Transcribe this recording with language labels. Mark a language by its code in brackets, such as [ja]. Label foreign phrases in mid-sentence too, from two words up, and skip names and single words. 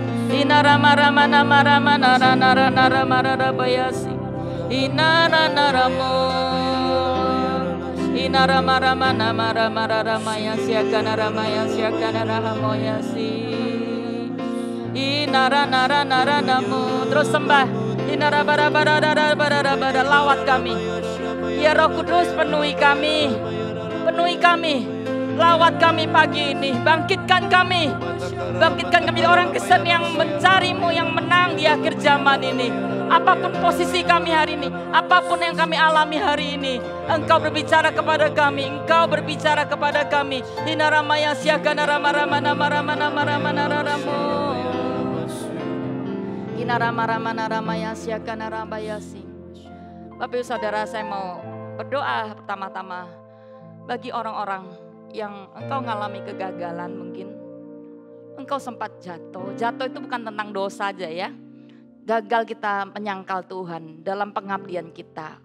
[id] Inarama rama nama rama nara nara nara marara bayasi. Inara naramo. Inarama rama nama rama rama yasi akana rama yasi akana rahamo yasi. Inara nara nara namu. Terus sembah. Inara bara bara bara bara bara lawat kami. Ya Roh Kudus penuhi kami. Penuhi kami. Lawat kami pagi ini. Bangkitkan kami. Bangkitkan kami orang Kristen yang mencari-Mu, yang menang di akhir zaman ini. Apapun posisi kami hari ini, apapun yang kami alami hari ini, Engkau berbicara kepada kami. Engkau berbicara kepada kami. Inarama yang siaga narama rama nama rama nama rama nararamu. Inarama rama narama yang siaga narama yasi. Bapak Ibu Saudara, saya mau berdoa pertama-tama bagi orang-orang yang engkau ngalami kegagalan mungkin. Engkau sempat jatuh. Jatuh itu bukan tentang dosa aja ya. Gagal kita menyangkal Tuhan dalam pengabdian kita.